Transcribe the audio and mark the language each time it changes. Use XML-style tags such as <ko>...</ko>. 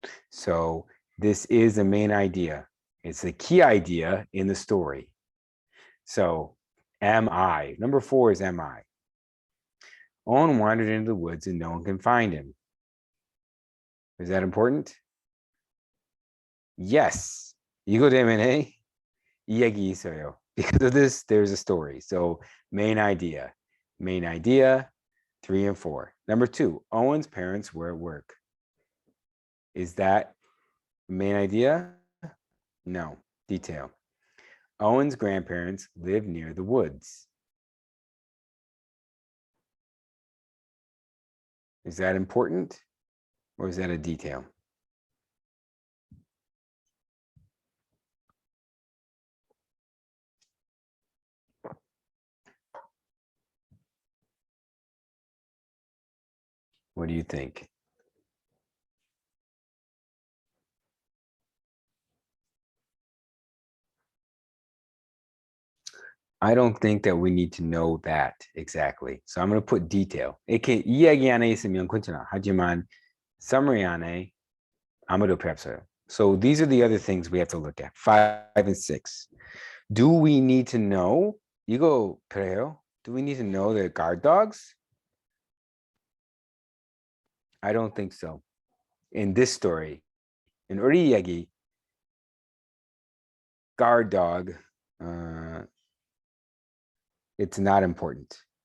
<en>So this is the main idea. It's the key idea in the story. So am I? Number 4 is am I? Owen wandered into the woods and no one can find him. Is that important? Yes.</en> <ko>이거 때문에 이야기 있어요.</ko> <en>Because of this, there's a story. So main idea. Main idea, 3 and 4. Number 2, Owen's parents were at work. Is that main idea? No. Detail. Owen's grandparents live near the woods. Is that important or is that a detail? What do you think? I don't think that we need to know that exactly. So I'm going to put detail.</en> <ko>이렇게 이야기 안에 있으면 괜찮아. 하지만 summary 안에 아무도 필요 없어요.</ko> <en>So these are the other things we have to look at. 5 and 6. Do we need to know?</en> <ko>이거 그래요?</ko> <en>Do we need to know the guard dogs? I don't think so. In this story, in</en> <ko>우리 이야기,</ko> <en>guard dog, it's not important.</en>